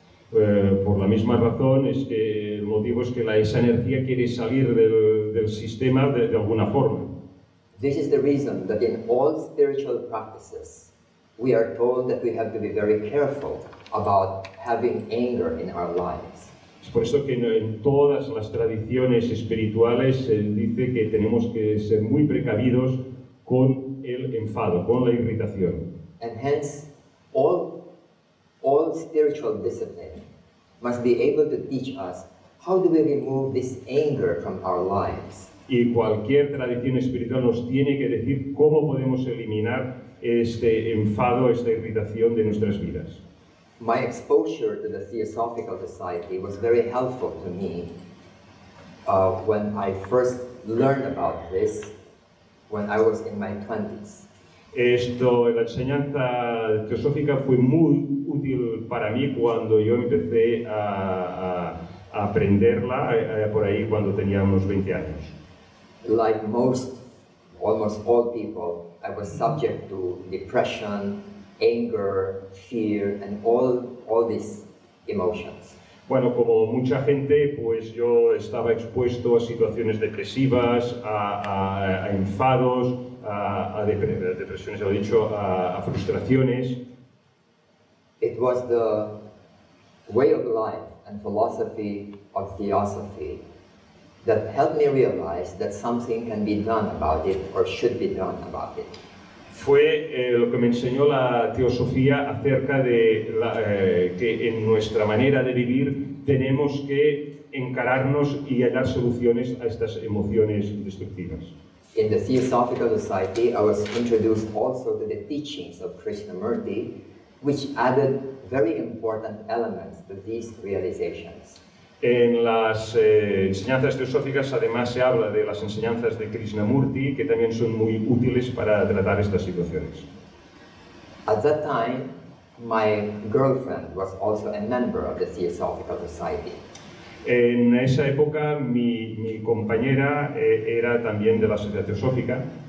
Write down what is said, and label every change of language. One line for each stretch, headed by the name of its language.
Spanish: Por la misma razón, es que el motivo es que esa energía quiere salir del sistema de alguna forma.
English: This is the reason that in all spiritual practices, we are told that we have to be very careful about having anger in our lives.
Spanish: Es por eso que en todas las tradiciones espirituales se dice que tenemos que ser muy precavidos con el enfado, con la irritación.
English: And hence, all spiritual discipline must be able to teach us how do we remove this anger from our lives.
Spanish: Y cualquier tradición espiritual nos tiene que decir cómo podemos eliminar este enfado, esta irritación de nuestras vidas.
English: My exposure to the Theosophical Society was very helpful to me when I first learned about this when I was in my 20s.
Spanish: La enseñanza teosófica fue muy útil para mí cuando yo empecé a aprenderla por ahí cuando tenía unos 20 años.
English: Like almost all people, I was subject to depression, anger, fear, and all these emotions.
Spanish: Bueno, como mucha gente, pues yo estaba expuesto a situaciones depresivas, a enfados, a depresiones, lo he dicho, a frustraciones.
English: It was the way of life and philosophy of Theosophy that helped me realize that something can be done about it or should be done about it.
Spanish: Fue lo que me enseñó la teosofía acerca de que en nuestra manera de vivir tenemos que encararnos y hallar soluciones a estas emociones destructivas.
English: In the Theosophical Society, I was introduced also to the teachings of Krishnamurti, which added very important elements to these realizations.
Spanish: En las enseñanzas teosóficas además se habla de las enseñanzas de Krishnamurti, que también son muy útiles para tratar estas situaciones.
English: At that time, my girlfriend was also a member of the Theosophical Society.
Spanish: En esa época mi compañera era también de la Sociedad Teosófica.